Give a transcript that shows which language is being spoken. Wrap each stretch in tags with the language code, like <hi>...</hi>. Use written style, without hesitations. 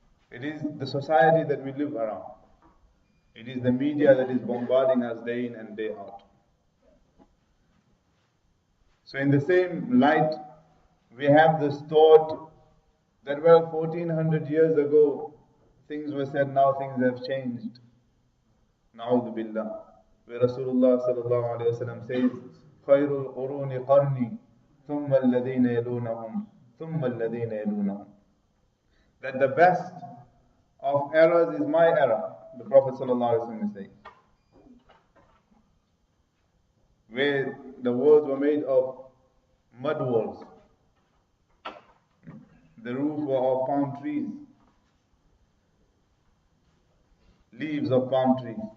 <en>It is the society that we live around. It is the media that is bombarding us day in and day out. So in the same light, we have this thought that, well, 1400 years ago, things were said, now things have changed. Na'udhu billah. Where Rasulullah sallallahu alayhi wa sallam says,</en> <ar>خَيْرُ الْقُرُونِ قَرْنِي ثُمَّ الَّذِينَ يَلُونَهُمْ ثُمَّ الَّذِينَ يَلُونَهُمْ.</ar> <en>That the best of eras is my era, the Prophet sallallahu alayhi wa sallam is saying. Where the walls were made of mud walls. The roof were of palm trees, leaves of palm trees.</en>